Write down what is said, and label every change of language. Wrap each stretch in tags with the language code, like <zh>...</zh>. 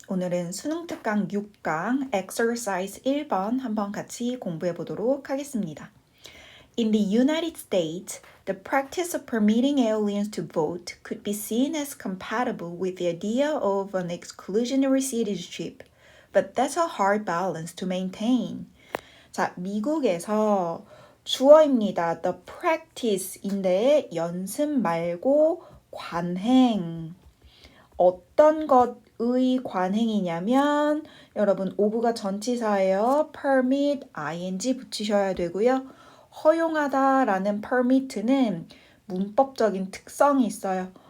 <ko>오늘은 수능 특강 6강 exercise 1번 한번 같이 공부해 보도록 하겠습니다.</ko> <en>In the United States, the practice of permitting aliens to vote could be seen as compatible with the idea of an exclusionary citizenship, but that's a hard balance to maintain.</en> <ko>자, 미국에서 주어입니다. The practice인데 연습 말고 관행. 어떤 것의 관행이냐면 여러분 오브가 전치사예요. permit ing 붙이셔야 되고요. 허용하다라는 permit는 문법적인 특성이 있어요.</ko>